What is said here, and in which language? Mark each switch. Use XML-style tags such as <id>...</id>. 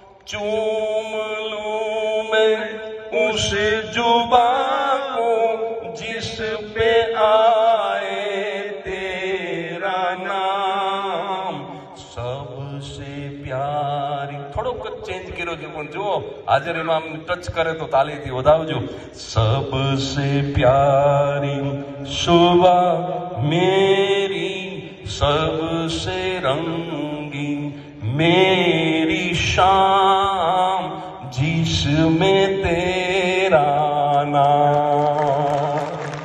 <hi>चूम लूं मैं उस जुबां को जिस पे आए तेरा नाम. सबसे प्यारी</hi> <gu>થોડોક જ ચેન્જ કર્યો છે પણ જુઓ હાજર ઇમામ ટચ કરે તો તાલીથી વધાવજો.</gu> <hi>सबसे प्यारी सुबह मेरी, सबसे रंगीन मेरी शाम, जिसमें तेरा नाम.</hi>